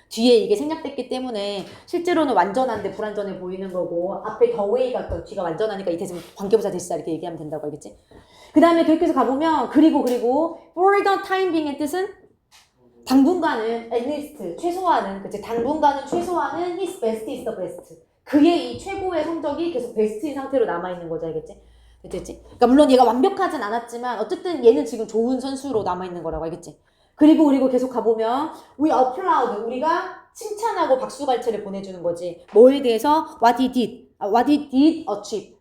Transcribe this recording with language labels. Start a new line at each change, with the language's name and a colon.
Korean: 뒤에 이게 생략됐기 때문에 실제로는 완전한데 불완전해 보이는 거고 앞에 더웨이가 또 뒤가 완전하니까 이 대신 관계부사 대시다 이렇게 얘기하면 된다고, 알겠지? 그 다음에 계속해서 가보면 그리고
English: for the time being
Korean: 의 뜻은 당분간은
English: at least
Korean: 최소한은, 그치? 당분간은 최소한은
English: his best is the best.
Korean: 그의 이 최고의 성적이 계속 베스트인 상태로 남아있는 거죠, 알겠지? 됐지? 그러니까 물론 얘가 완벽하진 않았지만 어쨌든 얘는 지금 좋은 선수로 남아있는 거라고, 알겠지? 그리고 계속 가보면
English: we applaud,
Korean: 우리가 칭찬하고 박수갈채를 보내주는 거지. 뭐에 대해서?
English: what he did achieve.